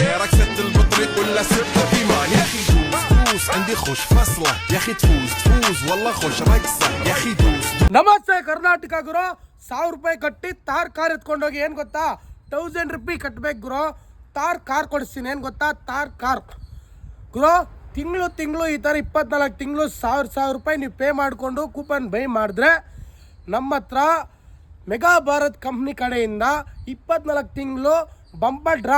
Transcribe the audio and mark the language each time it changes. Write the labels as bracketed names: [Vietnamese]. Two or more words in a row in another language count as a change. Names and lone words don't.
[Arabic] معك ست البطريق ولا ست ايمان يا اخي دوس عندي خوش فصله يا اخي تفوز والله خوش رقصه يا اخي دوس. [Kannada] ನಮಸ್ತೆ ಕರ್ನಾಟಕ ಗುರು. 1000 ರೂಪಾಯಿ ಕಟ್ಟಿ ತಾರ್ ಕಾರ್ ಎತ್ಕೊಂಡೋಗಿ ಏನು ಗೊತ್ತಾ 1000 ರೂಪಾಯಿ ಕಟ್ಟಬೇಕು ಗುರು. ತಾರ್ ಕಾರ್ ಕೊಡಿಸ್ತೀನಿ. ಏನು ಗೊತ್ತಾ ತಾರ್ ಕಾರ್ ಗುರು. ತಿಂಗಳು ಈ ಥರ 24 ತಿಂಗಳು 1000 ರೂಪಾಯಿ ನೀವು ಪೇ ಮಾಡಿಕೊಂಡು [English] coupon buy [Kannada] ಮಾಡಿದ್ರೆ ನಮ್ಮ ಹತ್ರ ಮೆಗಾ ಭಾರತ್ ಕಂಪ್ನಿ ಕಡೆಯಿಂದ 24 ತಿಂಗಳು [English] bumper draw.